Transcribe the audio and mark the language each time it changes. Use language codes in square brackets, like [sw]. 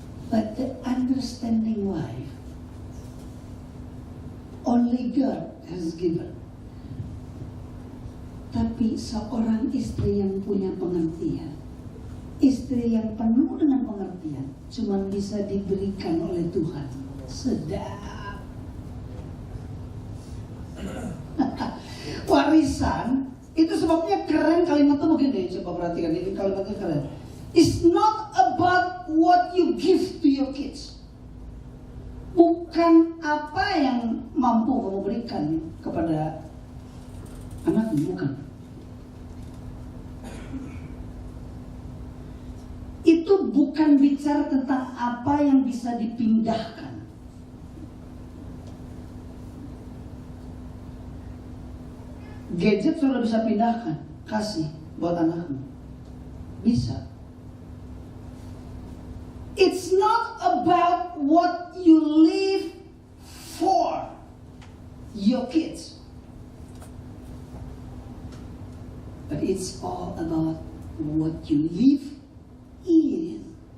[en] But the understanding wife, only God has given. [id] Tapi seorang istri yang punya pengertian, istri yang penuh dengan pengertian, cuma bisa diberikan oleh Tuhan. Sedap. Warisan itu sebabnya keren kalimatnya begini. Coba perhatikan ini kalimatnya keren. [en] It's not about what you give to your kids. [id] Bukan apa yang mampu kamu berikan kepada anakmu, bukan. Itu bukan bicara tentang apa yang bisa dipindahkan. Gadget sudah bisa pindahkan, kasih buat anakmu. Bisa. [en] It's not about what you live for your kids. But it's all about what you live in.